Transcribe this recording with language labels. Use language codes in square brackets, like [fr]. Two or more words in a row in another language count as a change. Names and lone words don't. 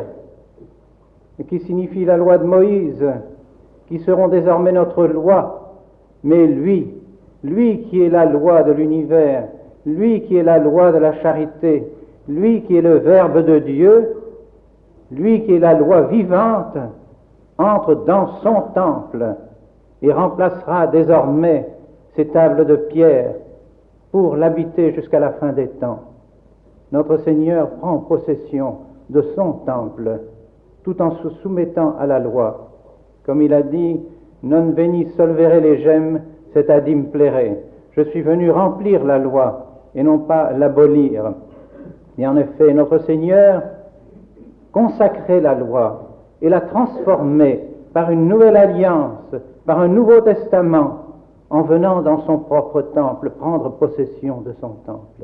[fr] qui signifient la loi de Moïse, qui seront désormais notre loi, mais lui qui est la loi de l'univers, lui qui est la loi de la charité, lui qui est le Verbe de Dieu, lui qui est la loi vivante, entre dans son temple et remplacera désormais ces tables de pierre pour l'habiter jusqu'à la fin des temps. Notre Seigneur prend possession de son temple tout en se soumettant à la loi. Comme il a dit, « [la] Non veni solvere legem, c'est à dimplere ». [fr] Je suis venu remplir la loi et non pas l'abolir. Et en effet, notre Seigneur consacrait la loi et la transformait par une nouvelle alliance, par un nouveau testament, en venant dans son propre temple prendre possession de son temple.